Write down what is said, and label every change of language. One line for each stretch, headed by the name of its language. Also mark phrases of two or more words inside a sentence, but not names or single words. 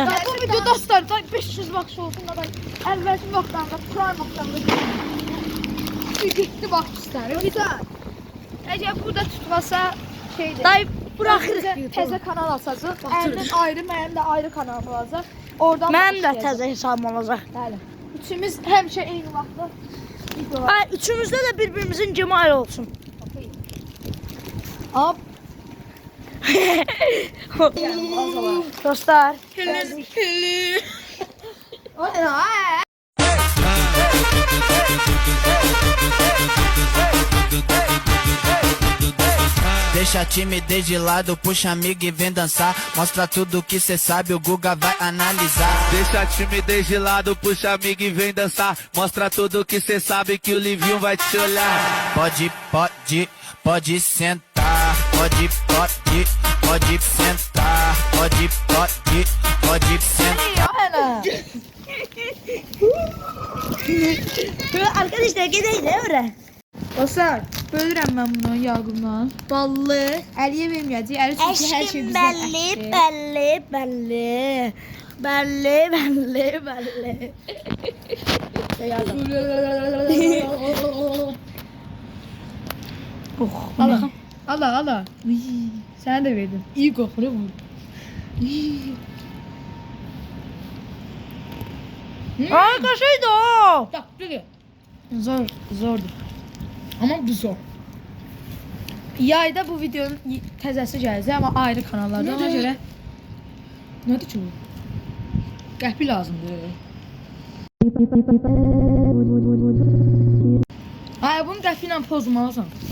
Azerbaijani: Ya bu video dostlar da 500 baxış olsun da əvvəlki vaxtlarda, prime vaxtlarda gitti bax istərim.
Turkish: Güzel.
Azerbaijani: Əgər burada tutmasa şeydir.
Turkish: Dayı bırakırıq.
Azerbaijani: Təzə kanal açacaq. Əlimin ayrı, mənim də ayrı kanalım olacaq. Oradan Mənim də başlayacaq. təzə hesabım olacaq. Bəli. Üçümüz həmişə eyni vaxtda videolar. Ay, üçümüzdə də birbirimizin cemali olsun. Hop. Dostlar.
Turkish: O ne lan?
Portuguese: Deixa a timidez de lado, puxa amigo e vem dançar. Mostra tudo que cê sabe, o Guga vai analisar. Deixa a timidez de lado, puxa amigo e vem dançar. Mostra tudo que cê sabe que o Livinho vai te olhar. Pode sentar. Pode sentar. Pode sentar.
Azerbaijani: Ya hele.
Turkish: Arkadaşlar gidelim de oraya.
Azerbaijani: Dostlar, bölürəm mən bunu Yaqubla. Ballı, Əliyə verməyəcək. Əli çünki hər şey Eşkim bizdən belli, əşkdir. belli, belli. Belli, belli, belli. Oh, Allah, Allah, Allah. Sənə də verdim. İyi qoxur bu.
Turkish: Arkadaşıydı o. Bak dur. Zordur. Ama bu zor.
Azerbaijani: Yayda bu videonun təzəsi gələcək, amma ayrı kanallarda. Ona görə Nədir ki bu? Qəhbi lazımdır. ay bunu qəfi ilə pozmalısan.